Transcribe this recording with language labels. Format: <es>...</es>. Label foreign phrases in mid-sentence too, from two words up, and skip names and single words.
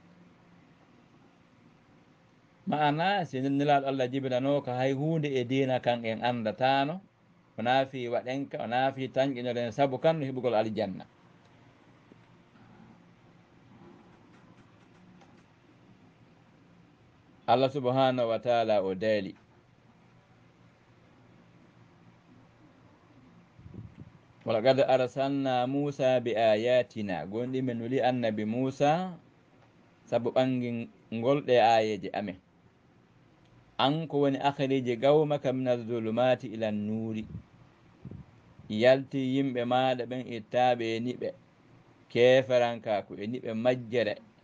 <ff>maana si nelaɗo Allah jibinanoka hay hunde e dina kan en andatano o naafi waɗenka o naafi tanƴinoɗen saabu kan no heɓugol aljanna</ff> <ar>الله سبحانه وتعالى</ar> <ff>o daali</ff> <ar>ولقد أرسلنا موسى ب</ar> <ff>ayatina gonɗi men nuli annabi Musa saabu ɓangi ngolɗe ayeje amen an ko woni</ff> <ar>أخرج قومك من الظلمات إلى النور</ar> <ff>yalti yimɓe maɗa ɓen ittaɓe e niɓe keferankaku e niɓe majjere</ff>